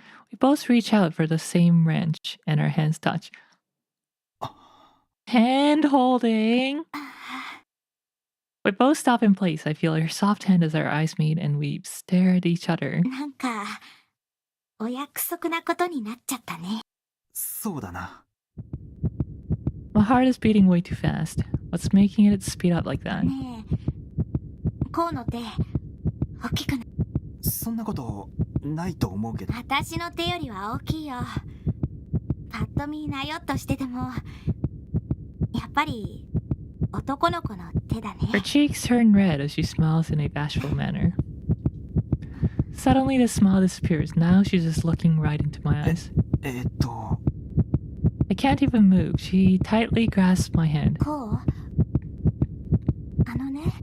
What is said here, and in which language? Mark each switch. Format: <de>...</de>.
<en>We both reach out for the same wrench, and our hands touch. Hand holding. We both stop in place. I feel her soft hand as our eyes meet, and we stare at each other.</en> <ja>なんかお約束なことになっちゃったね。そうだな。</ja> <en>My heart is beating way too fast. What's making it speed up like that?</en> <ja>ねえ、こうの手大きくない？そんなことないと思うけど。私の手よりは大きいよ。パッと見なよっとしててもやっぱり男の子の手だね。</ja> <en>Her cheeks turn red as she smiles in a bashful manner. Suddenly the smile disappears. Now she's just looking right into my eyes. I can't even move. She tightly grasps my hand.</en> <ja>こう？あのね。</ja>